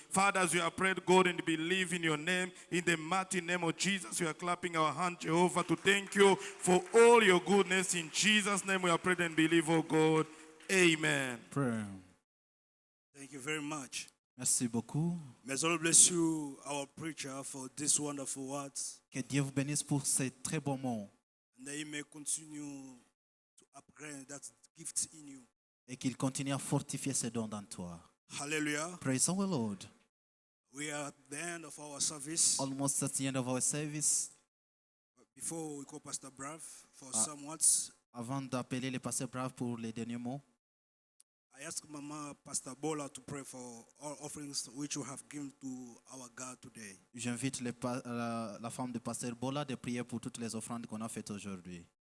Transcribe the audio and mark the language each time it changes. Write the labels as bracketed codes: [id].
[en] Father, as we have prayed, God, and believe in your name, in the mighty name of Jesus, we are clapping our hand, Jehovah, to thank you for all your goodness. In Jesus' name we are prayed and believe, oh God. Amen. Prayer. Thank you very much. [fr] Merci beaucoup. [en] May the Lord bless you, our preacher, for these wonderful words. [fr] Que Dieu vous bénisse pour ces très bons mots. [en] And that He may continue to upgrade that gift in you. [fr] Et qu'il continue à fortifier ses dons dans toi. [en] Hallelujah. Praise the Lord. We are at the end of our service. Almost at the end of our service. Before we call Pastor Brav for some words, [fr] Avant d'appeler le pasteur Brave pour les derniers mots, [en] I ask Mama Pastor Bola to pray for all offerings which you have given to our God today. [fr] j'invite la femme du pasteur Bola de prier pour toutes les offrandes qu'on a faites aujourd'hui.